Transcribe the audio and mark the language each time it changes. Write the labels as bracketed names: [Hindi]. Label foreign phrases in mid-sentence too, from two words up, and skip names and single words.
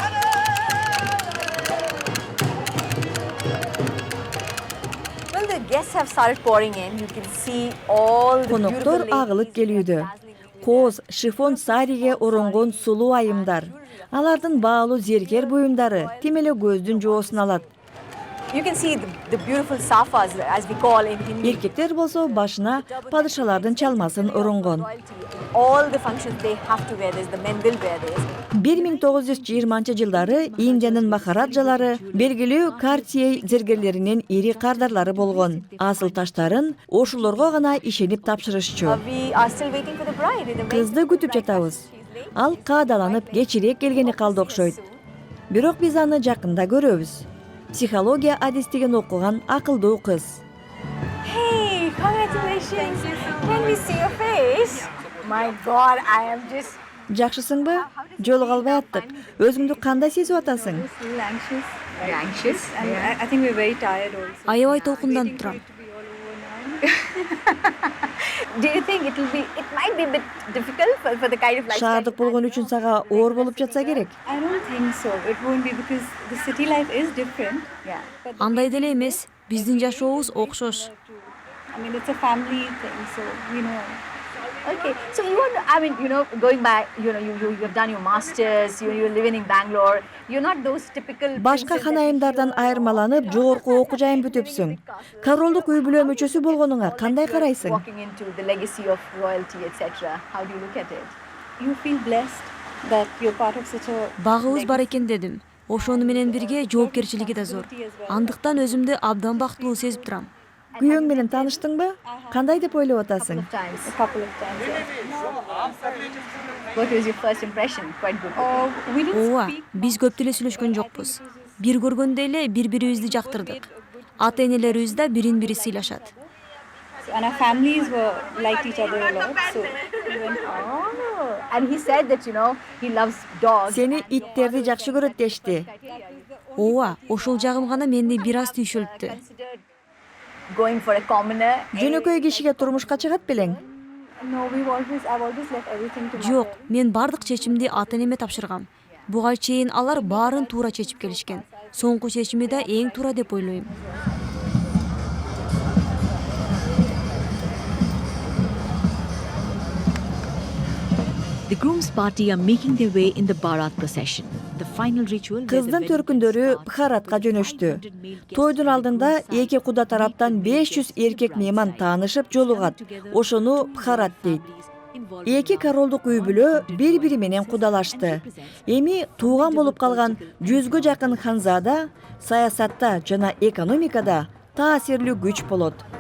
[Kyrgyz] Коноктор агылып келүүдө. Коз, шифон сариге оронгон сулуу айымдар. Алардын баалуу зергер буюмдары тимеле көздүн жоосун алат. [English] You can see the beautiful safas, as we call in Hindi. [Kyrgyz] Эркектер болсо башына падышалардын чалмасын оронгон. [English] All the functions they have to wear this, the men will wear this. [Kyrgyz] 1920-жылдары Индиянын махараджалары белгилүү Cartier зергерлеринин ири кардарлары болгон. Асыл таштарын ошолорго гана ишенип тапшырышчу. [English] We are still waiting for the bride. [Kyrgyz] Кызды күтүп жатабыз. Ал каадаланып кечирээк келгени калды окшойт. Бирок биз аны жакында көрөбүз. Психология адистигин окуган акылдуу кыз. [English] Hey, congratulations. Can we see your face? My God, I am just. [Kyrgyz] Жакшысыңбы? Жолугуп албай аттык. Өзүңдү кандай сезип атасың? [English] Anxious. And I think we're very tired also. [Kyrgyz] Аябай толкунданып турам. [English] Do you think it might be a bit difficult for the kind of lifestyle? [Kyrgyz] Шаардык болгон үчүн сага оор болуп жатса керек. [English] I don't think so. It won't be because the city life is different. Yeah. [Kyrgyz] Андай деле эмес. Биздин жашообуз окшош. [English] I mean, it's a family thing, so you know. Okay, so you want to, I mean, going back, you've done your masters, you're living in Bangalore, you're not those typical. [Kyrgyz] Башка ханайымдардан айырмаланып, жогорку окуу жайын бүтүпсүң. Королдук үй бүлө мүчөсү болгонуңа кандай карайсың? [English] Walking into the legacy of royalty, etc. How do you look at it? You feel blessed that you're part of such a. [Kyrgyz] Багыбыз бар экен дедим. Ошону менен бирге жоопкерчилиги да зор. Андыктан өзүмдү абдан бактылуу сезип турам. Күйөөң менен тааныштыңбы? Кандай деп ойлоп атасың? [English] A couple of times. What was your first impression? Quite good. We didn't [Kyrgyz] Ооба, [English] speak. [Kyrgyz] биз көп деле сүйлөшкөн жокпуз. Бир көргөндө эле бири-бирибизди жактырдык. Ата-энелерибиз да бирин-бири сыйлашат. [English] And our families were liked each other a lot. So we went, and he said that he loves dogs. [Kyrgyz] Сени иттерди жакшы көрөт дешти. Ооба, ошол жагым гана мени бир аз түйшөлттү. [English] Going for a commoner. [Kyrgyz] Жөнөкөй кишиге турмушка чыгат белең? [English] No, I've always left everything to [Kyrgyz] Жок, мен бардык чечимди ата-энеме тапшыргам. Буга чейин алар баарын туура чечип келишкен. Соңку чечими да эң туура деп ойлойм. [English] The groom's party are making their way in the Bharat procession. The final ritual. [Kyrgyz] Кыздын төркүндөрү Бхаратка жөнөштү. Тойдун алдында эки куда тараптан 500 эркек мейман таанышып жолугат. Ошону Бхарат дейт. Эки королдук үй бүлө бири-бири менен кудалашты. Эми тууган болуп калган 100гө жакын ханзада саясатта жана экономикада таасирлүү күч болот.